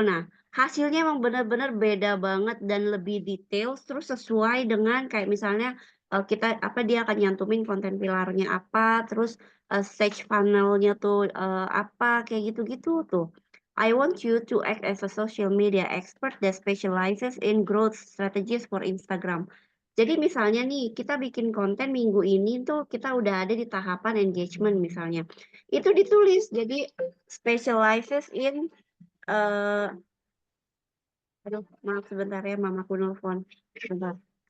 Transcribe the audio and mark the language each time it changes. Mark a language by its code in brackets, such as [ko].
[id] Nah, hasilnya emang benar-benar beda banget dan lebih detail terus sesuai dengan kayak misalnya dia akan nyantumin konten pilarnya apa, terus stage funnel-nya tuh apa kayak gitu-gitu tuh. [en] I want you to act as a social media expert that specializes in growth strategies for Instagram. [id] Jadi misalnya nih, kita bikin konten minggu ini tuh kita udah ada di tahapan engagement misalnya. Itu ditulis jadi [en] specializes in [id] aduh maaf sebentar ya mamaku nelfon sebentar.